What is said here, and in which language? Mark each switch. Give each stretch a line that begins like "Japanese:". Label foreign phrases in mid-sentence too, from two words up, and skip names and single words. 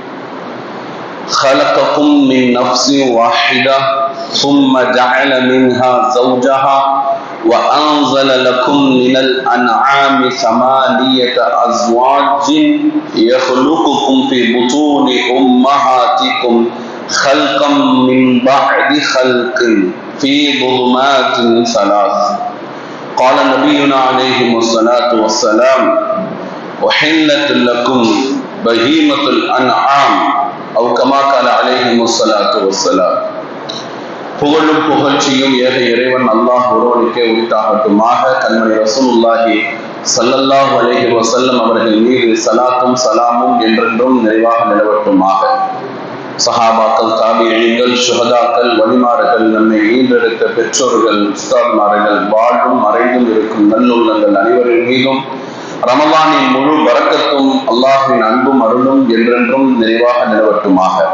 Arabic: خلقكم من نفس واحدة ثم جعل منها زوجها وأنزل لكم من الأنعام ثمانية أزواج يخلقكم في بطون أمهاتكم خلقا من بعد خلق في ظلمات ثلاث. قال نبينا عليه الصلاة والسلام: أحلت لكم بهيمة الأنعام أو كما قال عليه الصلاة والسلام.
Tamil: புகழும் புகழ்ச்சியும் ஏக இறைவன் அல்லாஹ் ஒருவனுக்கே உரித்தாகட்டுமாக. கண்மணி
Arabic: رسول الله صلى الله عليه وسلم
Tamil: அவர்கள் மீது ஸலாத்தும் ஸலாமும் என்றென்றும் நிறைவாக நிலவட்டுமாக. சஹாபாக்கள், தாபிஈன்கள், ஷுஹதாக்கள், வலிமார்கள், நம்மை ஈன்றெடுத்த பெற்றோர்கள், உஸ்தாத்மார்கள், வாழ்வும் மறைந்தும் இருக்கும் நல்லுள்ளங்கள் அனைவரின் மீதும் ரமலானின் முழு பரக்கத்தும் அல்லாஹ்வின் அன்பும் அருளும் என்றென்றும் நிறைவாக நிலவட்டுமாக.